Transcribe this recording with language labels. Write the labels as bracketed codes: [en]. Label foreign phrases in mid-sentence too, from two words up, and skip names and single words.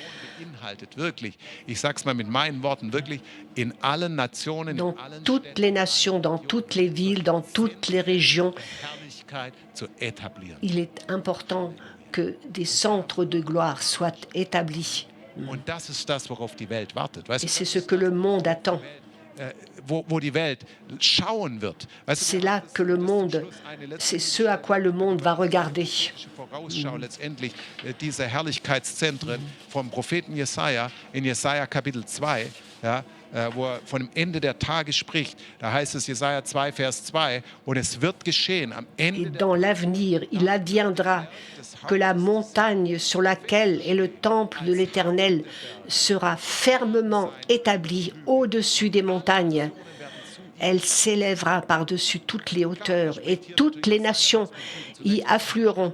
[fr] Dans toutes les nations, dans toutes les villes, dans toutes les régions, il est important que des centres de gloire soient établis. Et c'est ce que le monde attend. C'est là que le monde, c'est ce à quoi le monde va regarder. [de] Letztendlich diese Herrlichkeitszentren vom Propheten Jesaja in Jesaja Kapitel 2, ja, wo er von dem Ende der Tage spricht. Da heißt es Jesaja 2, Vers 2, und es wird geschehen am Ende. [fr] Et dans l'avenir, il adviendra que la montagne sur laquelle est le temple de l'Éternel sera fermement établie au-dessus des montagnes. Elle s'élèvera par-dessus toutes les hauteurs et toutes les nations y afflueront.